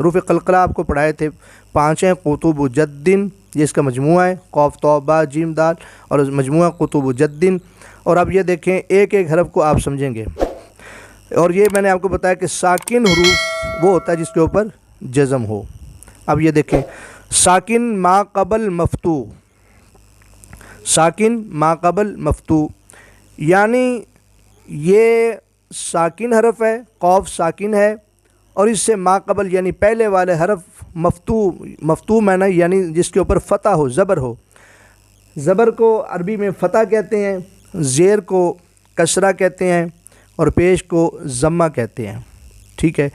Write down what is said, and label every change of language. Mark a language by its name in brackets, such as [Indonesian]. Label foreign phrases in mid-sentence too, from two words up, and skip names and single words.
[Urdu] حروف قلقلہ آپ کو پڑھائے تھے 5 ہیں: قطب جد، یہ اس کا مجموعہ ہے، قوف، طا، با، جیم، دال، اور مجموعہ قطب جد۔ اور اب یہ دیکھیں ایک ایک حرف کو آپ سمجھیں گے، اور یہ میں نے آپ کو بتایا کہ ساکن حروف وہ ہوتا ہے جس کے اوپر جزم ہو۔ اب یہ دیکھیں، ساکن ما قبل مفتوح، ساکن ما قبل مفتوح، یعنی یہ ساکن حرف ہے، قوف ساکن ہے، اور اس سے ما قبل یعنی پہلے والے حرف مفتوح معنی یعنی جس کے اوپر فتح ہو، زبر ہو۔ زبر کو عربی میں فتح کہتے ہیں، زیر کو کسرہ کہتے ہیں اور پیش کو ضمہ کہتے ہیں، ٹھیک ہے۔